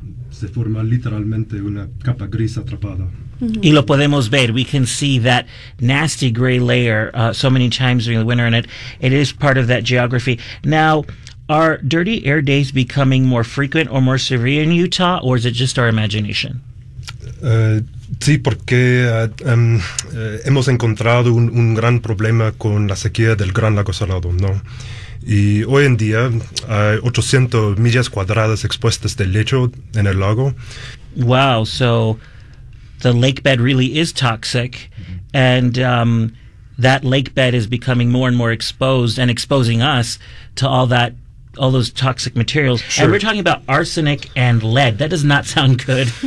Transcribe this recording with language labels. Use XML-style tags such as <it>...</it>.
<es>Se forma literalmente una capa gris atrapada. Mm-hmm. Y lo podemos ver.</es> <en>We can see that nasty gray layer so many times during the winter, and it is part of that geography. Now, are dirty air days becoming more frequent or more severe in Utah, or is it just our imagination?</en> <es>Sí, porque hemos encontrado un gran problema con la sequía del Gran Lago Salado, ¿no? Y hoy en día hay 800 millas cuadradas expuestas de lecho en el lago.</es> <en>Wow, so the lake bed really is toxic, mm-hmm. And that lake bed is becoming more and more exposed and exposing us to all those toxic materials. Sure. And we're talking about arsenic and lead. That does not sound good.</en>